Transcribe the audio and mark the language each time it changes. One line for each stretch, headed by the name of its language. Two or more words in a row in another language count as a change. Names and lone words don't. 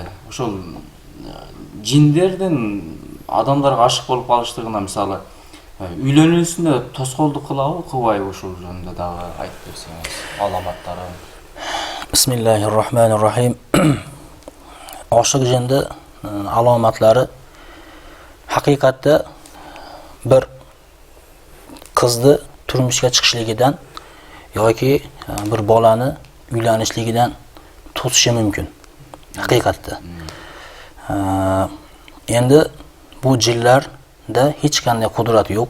Kyrgyz: Ошол жиндердин адамдарга ашык болуп калыштыгына мисалы үйлөнүүсүнө тоскоолдук кылабы, кылбайбы, ошол жөнүндө дагы айтып берсеңиз, аламаттары.
Arabic: Bismillahirrahmanirrahim.
Kyrgyz: Ашык жинди аломатлары
Uzbek: haqiqatda bir qizni turmushga chiqishligidan yoki bir bolani uylanishligidan to'sishi mumkin. Haqiqatda. Endi bu jinlarda hech qanday qudrat yo'q.